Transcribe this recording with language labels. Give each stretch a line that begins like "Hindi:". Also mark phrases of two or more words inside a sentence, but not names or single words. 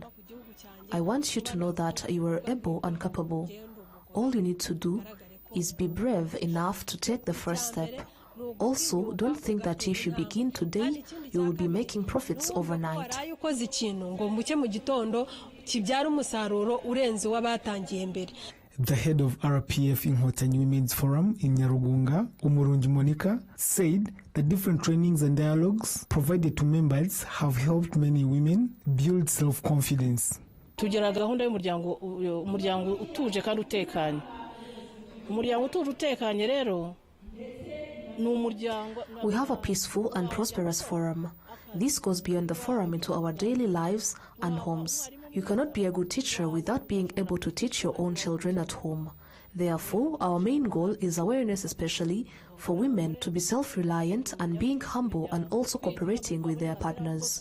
English: I want you to know that you are able and capable. All you need to do is be brave enough to take the first step. Also, don't think that if you begin today, you will be making profits overnight.
Kinyarwanda: kibyara umusaruro urenze w'abatangiye mbere.
English: The head of RPF Inkotanyi Women's Forum in Nyarugunga, Umurungi Monica, said the different trainings and dialogues provided to members have helped many women build self-confidence.
Kinyarwanda: Tugira gahunda y'umuryango utuje kandi utekanye. Umuryango utuje utekanye rero ni umuryango.
English: We have a peaceful and prosperous forum. This goes beyond the forum into our daily lives and homes. You cannot be a good teacher without being able to teach your own children at home. Therefore, our main goal is awareness, especially for women, to be self-reliant and being humble and also cooperating with their partners.